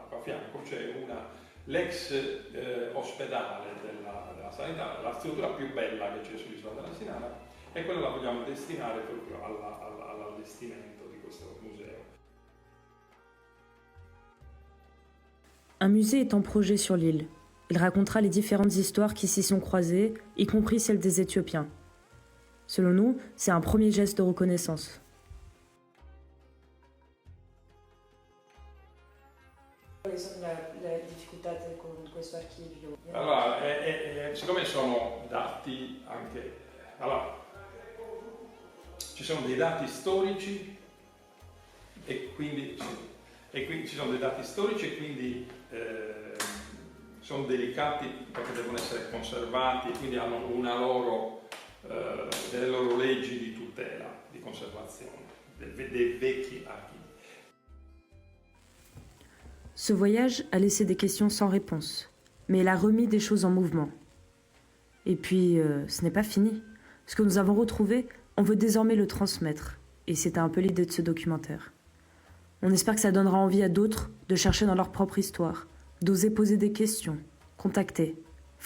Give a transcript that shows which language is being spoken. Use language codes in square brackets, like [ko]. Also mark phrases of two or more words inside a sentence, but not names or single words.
[it] A fianco c'è l'ex ospedale della sanità, la struttura più bella che c'è sull'isola della Sinara, e quella la vogliamo destinare proprio all'allestimento di questo museo. [fr] Un musée est en projet sur l'île. Il racontera les différentes histoires qui s'y sont croisées, y compris celle des Éthiopiens. Selon nous, c'est un premier geste de reconnaissance. [it] Quali sono le difficoltà con questo archivio? Allora, siccome sono dati anche... Allora, ci sono dei dati storici e quindi ci sono dei dati storici e quindi sono delicati perché devono essere conservati, quindi hanno delle loro leggi di tutela, di conservazione dei vecchi archivi. [fr] Ce voyage a laissé des questions sans réponse, mais il a remis des choses en mouvement. Et puis, ce n'est pas fini. Ce que nous avons retrouvé, on veut désormais le transmettre. Et c'était un peu l'idée de ce documentaire. On espère que ça donnera envie à d'autres de chercher dans leur propre histoire, d'oser poser des questions, contacter, fouiller.